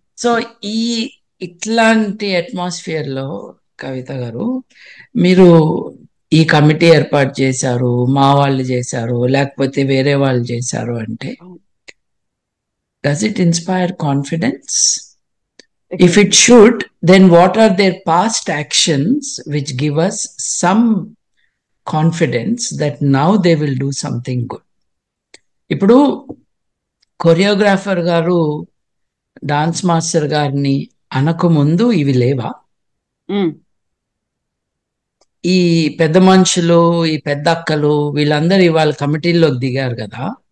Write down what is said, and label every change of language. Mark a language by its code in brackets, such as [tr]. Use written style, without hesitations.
[te] So ఈ ఇట్లాంటి అట్మాస్ఫియర్లో కవిత గారు, మీరు ఈ కమిటీ ఏర్పాటు చేశారు, మా వాళ్ళు చేశారు, లేకపోతే వేరే వాళ్ళు చేశారు అంటే, [en] Does it inspire confidence? If it should, then what are their past actions which give us some confidence that now they will do something good? [te] ఇప్పుడు కొరియోగ్రాఫర్ గారు డాన్స్ మాస్టర్ గారిని అనకముందు ఇవి లేవా? ఉమ్, ఈ పెద్ద మనుషులు, ఈ పెద్ద అక్కలు, వీళ్ళందరూ ఇవాళ కమిటీల్లోకి దిగారు కదా.